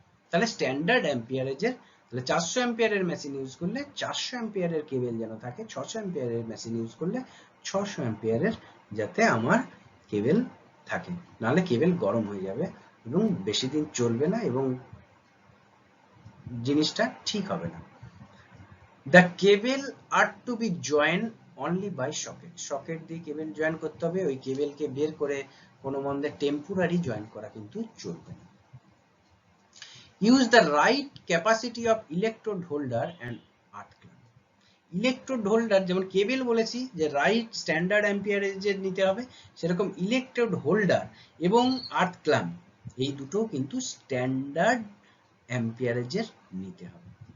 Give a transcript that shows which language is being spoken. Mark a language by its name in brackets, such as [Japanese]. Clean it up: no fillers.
[Bangla] তাহলে স্ট্যান্ডার্ড অ্যাম্পিয়ারেজের, তাহলে 400 অ্যাম্পিয়ারের মেশিন ইউজ করলে 400 অ্যাম্পিয়ারের কেবল যেন থাকে, 600 অ্যাম্পিয়ারের মেশিন ইউজ করলে 600 অ্যাম্পিয়ারের যাতে আমার কেবল থাকে, নাহলে কেবল গরম হয়ে যাবে এবং বেশি দিন চলবে না এবং জিনিসটা ঠিক হবে না। [English] The cable are to be joined only by socket. [Bangla] Socket দিয়ে কেবল জয়েন করতে হবে, ওই কেবলকে বের করে কোনো মন্দে টেম্পোরারি জয়েন করা কিন্তু চলবে না। [English] Use the right capacity of electrode holder and earth clamp. [Bangla] Electrode holder, যেমন কেবল বলেছি যে রাইট স্ট্যান্ডার্ড অ্যাম্পিয়ারেজের নিতে হবে, সেরকম ইলেকট্রোড হোল্ডার এবং আর্থ ক্ল্যাম্প এই দুটো কিন্তু স্ট্যান্ডার্ড অ্যাম্পিয়ারেজের নিতে হবে।